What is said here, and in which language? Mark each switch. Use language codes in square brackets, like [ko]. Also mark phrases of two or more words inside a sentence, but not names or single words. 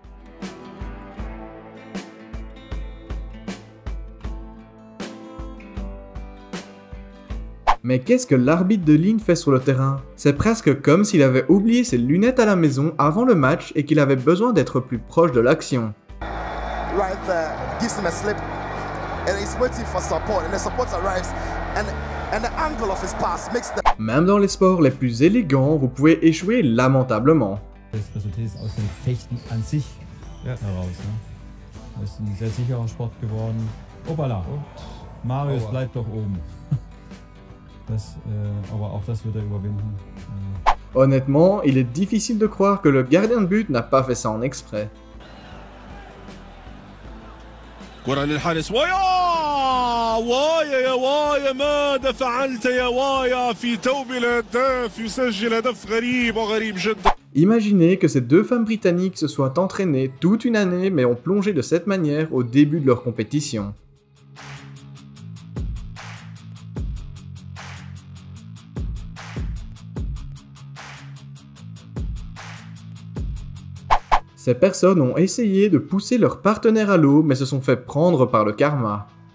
[fr] Mais qu'est-ce que l'arbitre de ligne fait sur le terrain? C'est presque comme s'il avait oublié ses lunettes à la maison avant le match et qu'il avait besoin d'être plus proche de l'action. [en] Right there, gives him a slip, and he's waiting for support, and the support arrives, and the angle of his pass makes the... [fr] Même dans les sports les plus élégants, vous pouvez échouer lamentablement. [de] Das Resultat ist aus dem Fechten an sich heraus. Ne? Das ist ein sehr sicherer Sport geworden. Opala, und Marius bleibt doch oben. Aber auch das wird er überwinden. [fr] Honnêtement, il est difficile de croire que le gardien de but n'a pas fait ça en exprès. [ar] كرة للحارس وايا يا وايا ماذا فعلت يا وايا في توب الهداف يسجل هدف غريب وغريب جدا. [fr] Imaginez que ces deux femmes britanniques se soient entraînées toute une année mais ont plongé de cette manière au début de leur compétition. Ces personnes ont essayé de pousser leur partenaire à l'eau, mais se sont fait prendre par le karma.